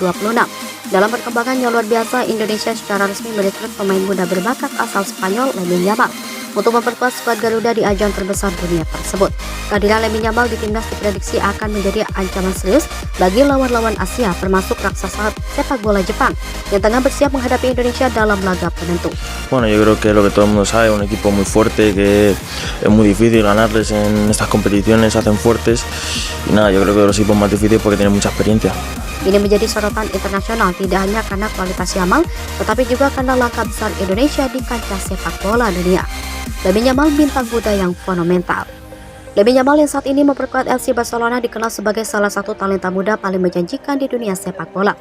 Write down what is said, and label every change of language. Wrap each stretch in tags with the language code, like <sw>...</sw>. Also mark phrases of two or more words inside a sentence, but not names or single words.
<id>Dalam perkembangan yang luar biasa, Indonesia secara resmi merekrut pemain muda berbakat asal Spanyol Lamine Yamal untuk memperkuat skuad Garuda di ajang terbesar dunia tersebut. Kehadiran Lamine Yamal di timnas diprediksi akan menjadi ancaman serius bagi lawan-lawan Asia, termasuk raksasa sepak bola Jepang yang tengah bersiap menghadapi Indonesia dalam laga penentu.</id> <es>Bueno, yo creo que lo que todo el mundo sabe, un equipo muy fuerte, que es muy difícil ganarles en estas competiciones, se hacen fuertes y nada, yo creo que los equipos más difíciles porque tienen mucha experiencia.</es> <id>Ini menjadi sorotan internasional tidak hanya karena kualitas Yamal, tetapi juga karena langkah besar Indonesia di kancah sepak bola dunia. Lamine Yamal bintang muda yang fenomenal. Lamine Yamal yang saat ini memperkuat FC Barcelona dikenal sebagai salah satu talenta muda paling menjanjikan di dunia sepak bola.</id>